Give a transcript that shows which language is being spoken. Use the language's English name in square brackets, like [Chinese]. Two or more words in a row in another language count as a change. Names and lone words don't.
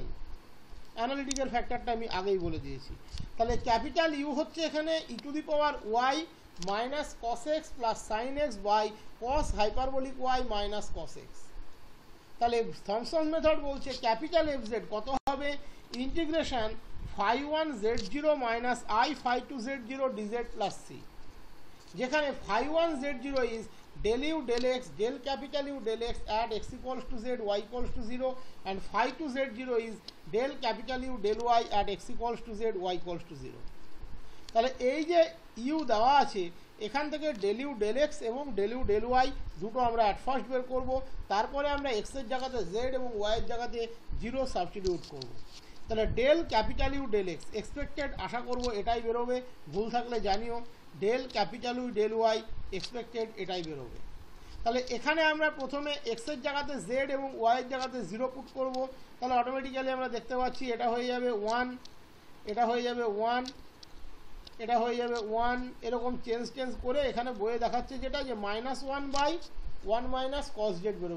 [English] analytical factorটা [Bangla] আমি আগেই বলে দিয়েছি। তাহলে [English] capital U [Bangla] হচ্ছে এখানে [English] e to the power y minus cos x plus sin x by cos hyperbolic y minus cos x. তাহলে Thomson method বলছে capital F z [Bangla] কত হবে, [English] integration phi one z zero minus i phi two z zero dz plus c, যেখানে phi one z zero is del u del x del capital U del x at x equals to z y equals to 0 and phi to z0 is del capital U del y at x equals to z y equals to 0। [Bangla] তাহলে এই যে u দেওয়া আছে এখান থেকে [English] del u del x [Bangla] এবং [English] del u del y [Bangla] দুটো আমরা [English] at first [Bangla] বের করব, তারপরে আমরা x এর জায়গাতে z এবং y এর জায়গাতে 0 সাবস্টিটিউট করব। তাহলে [English] del capital U del x [Bangla] এক্সপেক্টেড আশা করব এটাই বেরোবে, ভুল থাকলে জানিও। [English] del capital U del y এক্সপেক্টেড [Bangla] এটাই বেরোবে। তাহলে এখানে আমরা প্রথমে x এর জায়গাতে z এবং y এর জায়গাতে 0 পুট করব। তাহলে অটোমেটিক্যালি আমরা দেখতে পাচ্ছি এটা হয়ে যাবে 1, এটা হয়ে যাবে 1, এটা হয়ে যাবে 1, এরকম চেঞ্জ করে এখানে বইয়ে দেখাচ্ছে যেটা যে [English] -1 by 1 minus cos z [Bangla] বেরোবে।